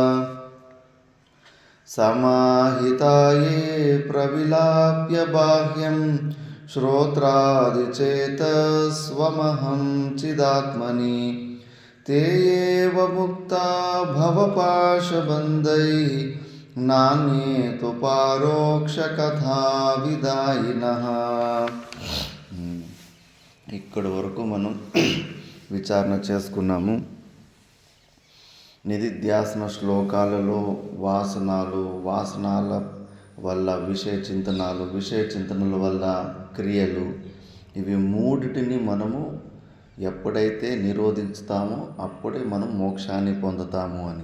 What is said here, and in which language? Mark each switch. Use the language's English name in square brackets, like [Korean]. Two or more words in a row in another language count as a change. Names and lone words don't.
[Sanskrit] समाहिता ये प्रविलाप्य बाह्यं श्रोत्रादिचेतस्वमहं चिदात्मनि ते एव मुक्ता भवपाशबन्धैः नान्ये तु पारोक्षकथाविदायिनः। [Telugu] ఇక్కడి వరకు మనం విచారణ చేసుకున్నాము. నిధిధ్యాసన శ్లోకాలలో వాసనాల వల్ల విషయ చింతనాలు, విషయ చింతనల వల్ల క్రియలు, ఇవి మూడిటిని మనము ఎప్పుడైతే నిరోధించుతామో అప్పుడే మనం మోక్షాన్ని పొందుతాము అని.